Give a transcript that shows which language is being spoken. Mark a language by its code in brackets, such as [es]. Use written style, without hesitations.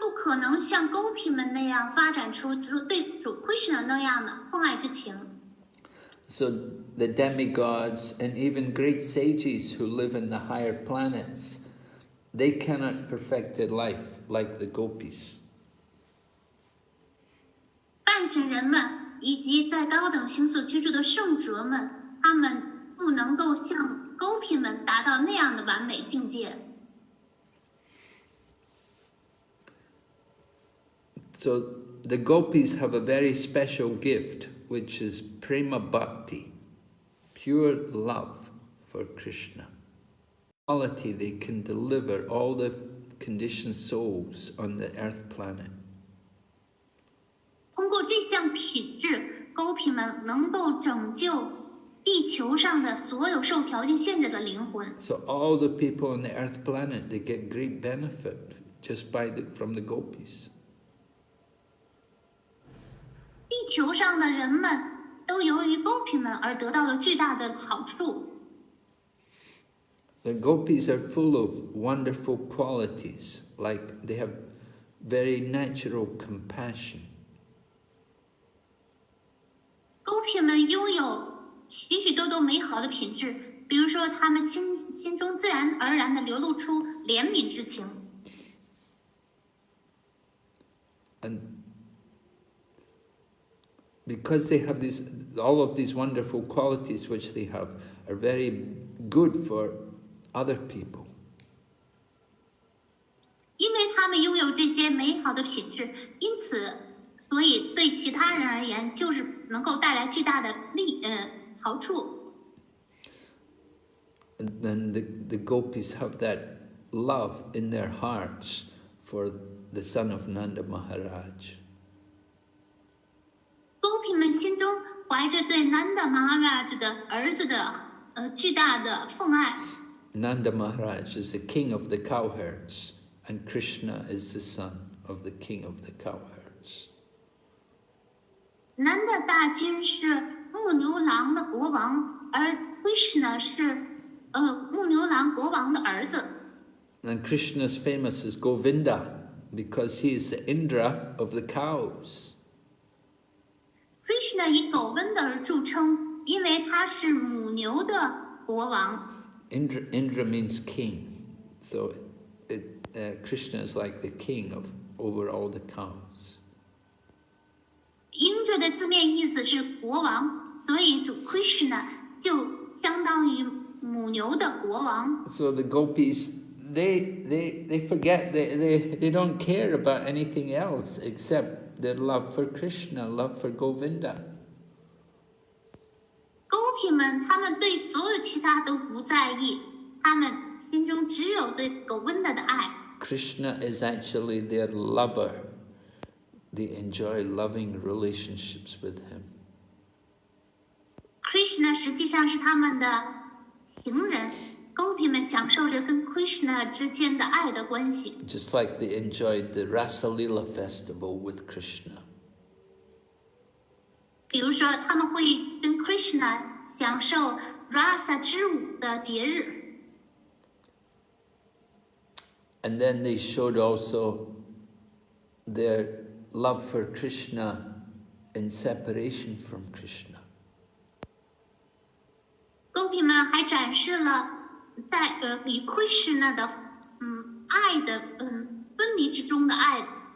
[zh] 可能像 Gopi 们那样发展出对主 Krishna 那样的奉爱之情。 [en] So the demigods and even great sages who live in the higher planets, they cannot perfect their life like the Gopis. [zh] 半神人们以及在高等星宿居住的圣哲们，他们不能够像 Gopi 们达到那样的完美境界。 [en] So the Gopis have a very special gift, which is Prema BHAKTI, pure love for Krishna. Quality they can deliver all the conditioned souls on the earth planet. [zh] 通过这项品质 ，Gopi 们能够拯救地球上的所有受条件限制的灵魂。 [en] So all the people on the earth planet, they get great benefit just from the Gopis. [zh] 地球上的人们都由于 Gopi 们而得到了巨大的好处。 [en] The Gopis are full of wonderful qualities, like they have very natural compassion. [zh] Gopi 们拥有许许多多美好的品质，比如说他们心中自然而然地流露出怜悯之情。 [en] And because they have all of these wonderful qualities which they have are very good for other people. [zh] 因为他们拥有这些美好的品质，因此，所以对其他人而言，就是能够带来巨大的好处。 [en] And then the Gopis have that love in their hearts for the son of Nanda Maharaj. [zh] Gopi 们心中怀着对 Nanda Maharaj 的儿子的巨大的奉爱。 [en] Nanda Maharaj is the king of the cowherds, and Krishna is the son of the king of the cowherds. [zh] Nanda 大君是牧牛郎的国王，而 Krishna 是牧牛郎国王的儿子。 [en] And Krishna is famous as Govinda because he is the Indra of the cows. [zh] Krishna 以狗温的而著称，因为他是母牛的国王。 [en] Indra means king, so Krishna is like the king over all the cows. [zh] Indra 的字面意思是国王，所以主 Krishna 就相当于母牛的国王。 [en] So the Gopis, they forget, they don't care about anything else except their love for Krishna, love for Govinda. [zh] Gopi 们，他们对所有其他都不在意，他们心中只有对狗温的爱。 [en] Krishna is actually their lover. They enjoy loving relationships with him. [zh] Krishna 实际上是他们的情人 ，Gopi 们享受着跟 Krishna 之间的爱的关系。 [en] Just like they enjoyed the Rasalila festival with Krishna. [zh] 比如说，他们会跟 Krishna 享受 Rasa 之舞的节日。 [en] And then they showed also their love for Krishna in separation from Krishna. [zh] Gopi 们还展示了在与 Krishna 的爱的分离之中的爱。